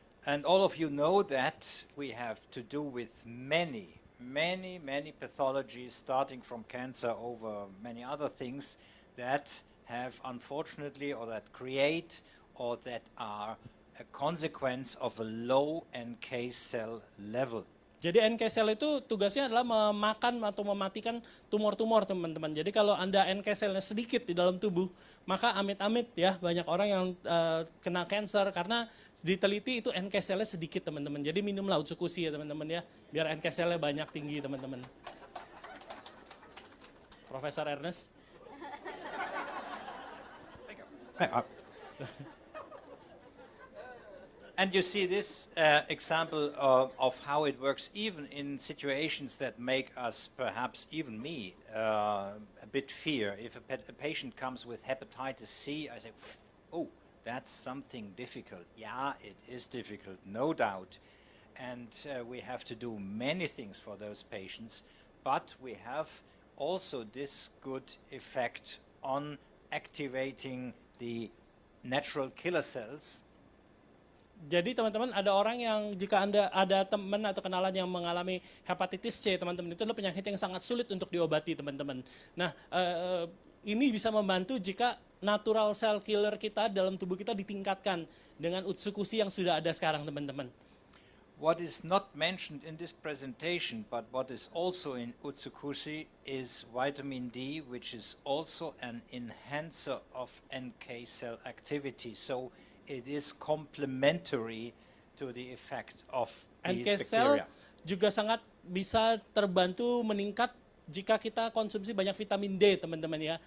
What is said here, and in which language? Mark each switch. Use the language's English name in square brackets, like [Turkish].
[English] And all of you know that we have to do with many pathologies, starting from cancer over many other things that have unfortunately, or that create, or that are a consequence of a low NK cell level. [Indonesian] Jadi NK cell itu tugasnya adalah memakan atau mematikan tumor-tumor, teman-teman. Jadi kalau Anda NK cellnya sedikit di dalam tubuh, maka amit-amit ya banyak orang yang kena cancer karena diteliti itu NK cellnya sedikit, teman-teman. Jadi minumlah Utsukushhii ya teman-teman ya, biar NK cellnya banyak tinggi, teman-teman. Profesor Ernest. [English] And you see this example of how it works even in situations that make us, perhaps even me, a bit fear. If a patient comes with hepatitis C, I say, oh, that's something difficult. Yeah, it is difficult, no doubt. And we have to do many things for those patients, but we have also this good effect on activating the natural killer cells. [Indonesian] Jadi teman-teman, ada orang yang jika Anda ada teman atau kenalan yang mengalami hepatitis C, teman-teman, itu adalah penyakit yang sangat sulit untuk diobati, teman-teman. Nah, ini bisa membantu jika natural cell killer kita dalam tubuh kita ditingkatkan dengan Utsukushhii yang sudah ada sekarang, teman-teman. [English] What is not mentioned in this presentation, but what is also in Utsukushhii is vitamin D, which is also an enhancer of NK cell activity. So it is complementary to the effect of these NK cell bacteria. [Indonesian] juga sangat bisa terbantu meningkat jika kita konsumsi banyak vitamin D, teman-teman ya.